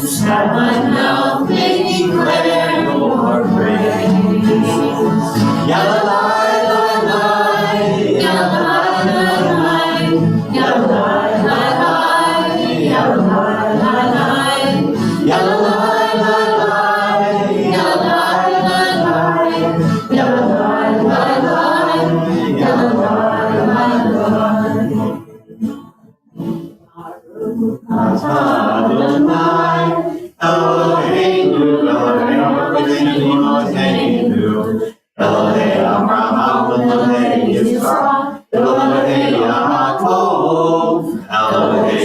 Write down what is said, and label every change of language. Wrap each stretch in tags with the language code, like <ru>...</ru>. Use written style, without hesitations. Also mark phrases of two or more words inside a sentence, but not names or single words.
<en>that my mouth may declare your praise. Yalla lai lai lai, Yalla lai lai lai, yalla lai lai lai, yalla lai lai lai, yalla lai lai lai, yalla lai lai lai, yalla lai lai lai, yalla lai lai lai.</en> <he>אדוני, אלוהינו, אלוהינו, אלוהינו, אלוהי אברהם, אלוהי יצחק, אלוהי יעקב, אלוהי</he>